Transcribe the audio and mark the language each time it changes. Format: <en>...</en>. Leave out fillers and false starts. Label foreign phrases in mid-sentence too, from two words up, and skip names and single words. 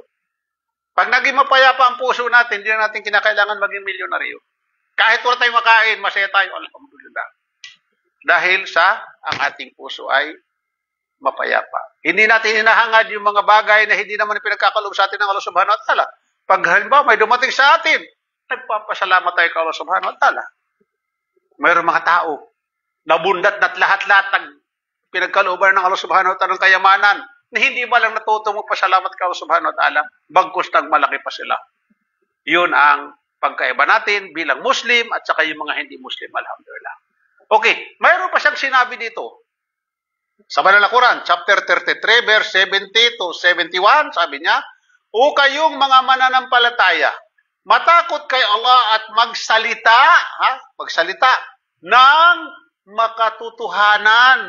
<tl>Pag naging mapayapa ang puso natin, hindi na natin kinakailangan maging milyonaryo. Kahit wala tayong makain, masaya tayo, alhamdulillah. Dahil sa ang ating puso ay mapayapa. Hindi natin hinahangad yung mga bagay na hindi naman pinagkakaloob sa atin ng Allah</tl> <ar>سبحانه وتعالى.</ar> <tl>Pag halimbawa may dumating sa atin, nagpapasalamat tayo kay Allah</tl> <ar>سبحانه وتعالى.</ar> <tl>Mayroong mga tao, nabundat na't lahat-lahat ng pinagkalooban ng Allah</tl> <ar>سبحانه وتعالى</ar> <tl>ng kayamanan, na hindi ba lang natutong magpasalamat kay Allah</tl> <ar>سبحانه وتعالى,</ar> <tl>bagkus nagmalaki pa sila. Yun ang pagkaiba natin bilang Muslim at saka yung mga hindi Muslim, alhamdulillah. Okay, mayroon pa siyang sinabi dito. Sa Banal na Quran,</tl> <en>chapter 33, verse 70 to 71,</en> <tl>sabi niya, o kayong mga mananampalataya, matakot kay Allah at magsalita, magsalita ng makatotohanan.</tl>